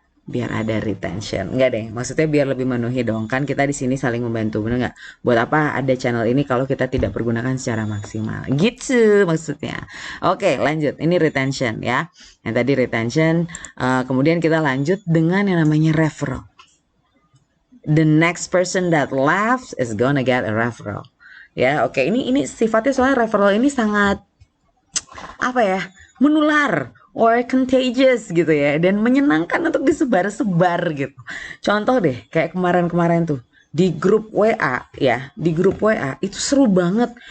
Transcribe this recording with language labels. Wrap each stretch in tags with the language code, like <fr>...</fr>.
<id>Biar ada retention. Enggak deh, maksudnya biar lebih memenuhi dong. Kan kita di sini saling membantu, bener nggak? Buat apa ada channel ini kalau kita tidak pergunakan secara maksimal? Gitu maksudnya. Oke, lanjut. Ini retention ya. Yang tadi retention, kemudian kita lanjut dengan yang namanya referral.</id> <en>The next person that laughs is gonna get a referral.</en> <id>Ya, oke. Ini sifatnya soalnya referral ini sangat apa ya, menular or contagious gitu ya, dan menyenangkan untuk disebar-sebar gitu. Contoh deh kayak kemarin-kemarin tuh di grup WA ya, di grup WA itu seru banget.</id>